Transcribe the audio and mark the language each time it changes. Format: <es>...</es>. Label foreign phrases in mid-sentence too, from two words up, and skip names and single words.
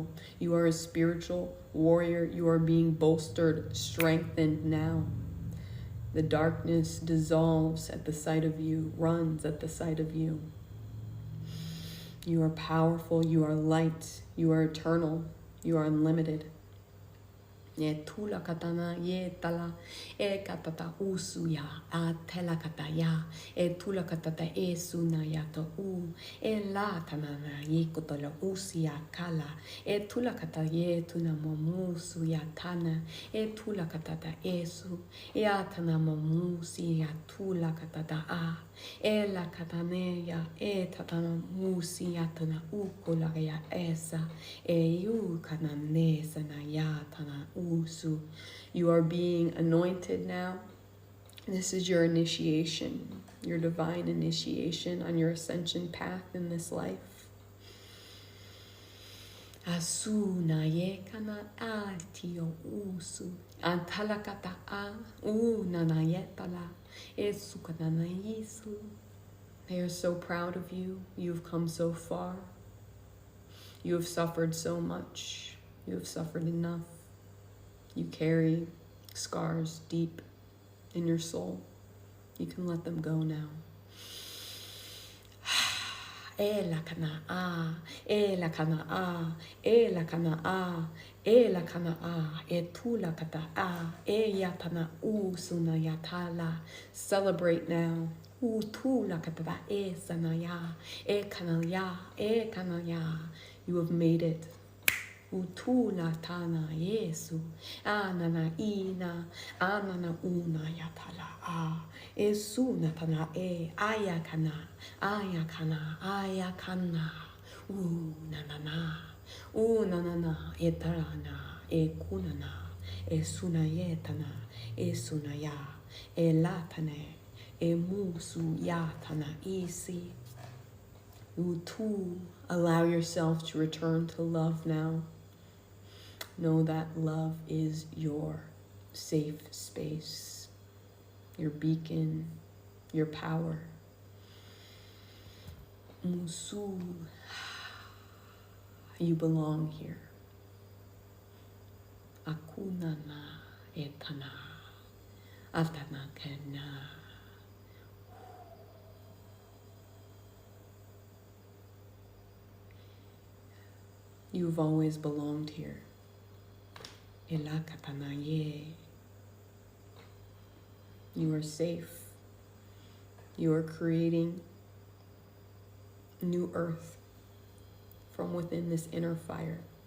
<en>You are a spiritual warrior. You are being bolstered, strengthened now. The darkness dissolves at the sight of you, runs at the sight of you. You are powerful. You are light. You are eternal. You are unlimited. Ye tula katana ye tala e katata usuya a tela kataya e tula katata e suna yato u e la tanana ye kotola usia kala e tula kata ye tuna momu suya tana e tula katata esu e atana momu siya tula katata a e la katane ya e tatana musi yatana ukola ya esa e yu kanane sana yatana usu. You are being anointed now. This is your initiation, your divine initiation on your ascension path in this life. Asuna ye kana atio usu antalakata a unana yetala esukanana yisu. They are so proud of you. You've come so far. You have suffered so much. You have suffered enough. You carry scars deep in your soul. You can let them go now. Ela kana a, ela kana a, ela kana a, ela kana a, e tula kata a, e yatana u suna yatala. Celebrate now. U tula kata e sanaya, e kanaya, e kanaya. You have made it. Utula tana Yesu, anana ina, anana una yatala a, esuna tana e, ayakana, ayakana, ayakana, nanana, etarana, e kunana, e sunayetana, e sunaya, e latane, e musu yatana isi. Utu, allow yourself to return to love now. Know that love is your safe space, your beacon, your power. Musu, you belong here. Akunana etana, atana kena. You've always belonged here. You are safe. You are creating new earth from within this inner fire.</en>